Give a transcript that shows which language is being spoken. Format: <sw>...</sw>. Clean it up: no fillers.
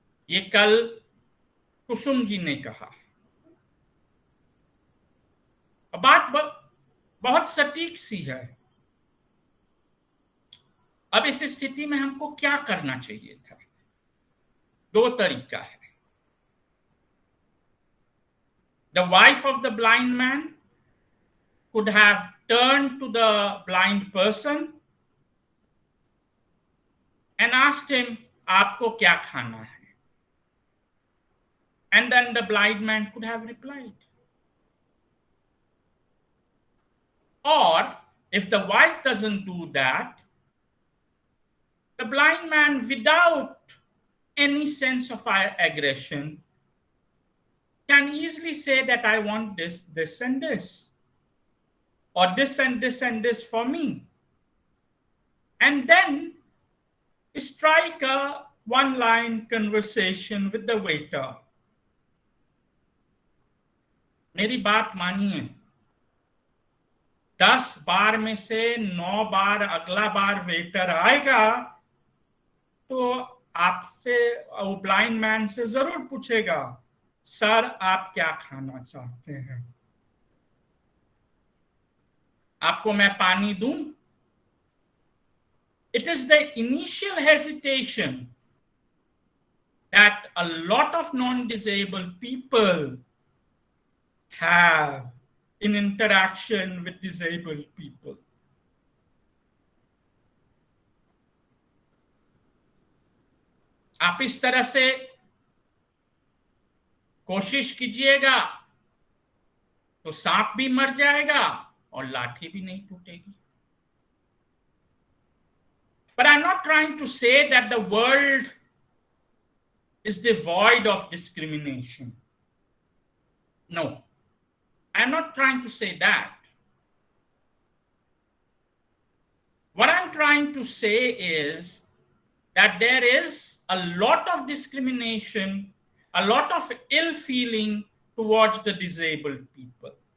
<hi>ये कल कुसुम जी ने कहा। बात बहुत सटीक सी है। अब इस स्थिति में हमको क्या करना चाहिए था? दो तरीका है।</hi> <en>The wife of the blind man could have turned to the blind person and asked him,</en> <hi>आपको क्या खाना है?</hi> <en>And then the blind man could have replied. Or if the wife doesn't do that, the blind man, without any sense of aggression, can easily say that I want this, this, and this, or this and this and this for me, and then strike a one-line conversation with the waiter.</en> <hi>मेरी बात मानिए, 10 बार में से 9 बार अगला बार waiter आएगा तो आपसे, वो ब्लाइंड मैन से जरूर पूछेगा, सर आप क्या खाना चाहते हैं? आपको मैं पानी दूं?</hi> <en>It is the initial hesitation that a lot of non-disabled people have in interaction with disabled people.</en> <hi>आप इस तरह से कोशिश कीजिएगा तो सांप भी मर जाएगा और लाठी भी नहीं टूटेगी।</hi> <en>But I'm not trying to say that the world is devoid of discrimination. No, I'm not trying to say that. What I'm trying to say is that there is a lot of discrimination, a lot of ill feeling towards the disabled people.</en>